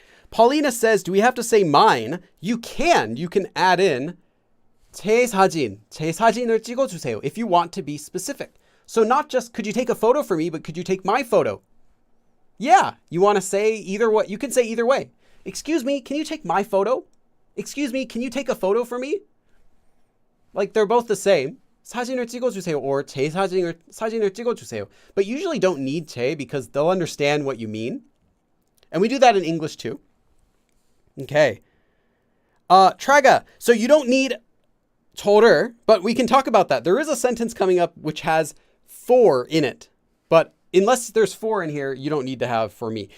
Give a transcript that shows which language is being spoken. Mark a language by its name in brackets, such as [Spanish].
[English] Paulina says, do we have to say mine? You can add in [Korean] 제 사진을 찍어주세요 [English] if you want to be specific. So not just could you take a photo for me, but could you take my photo? Yeah, you want to say either way. You can say either way. Excuse me, can you take my photo? Excuse me, can you take a photo for me? Like they're both the same. [Korean] 사진을 찍어주세요 or 제 사진을 찍어주세요. [English] But usually don't need 제 because they'll understand what you mean. And we do that in English too. Okay. Traga. So you don't need 저를, but we can talk about that. There is a sentence coming up which has for in it. But unless there's for in here, you don't need to have for me.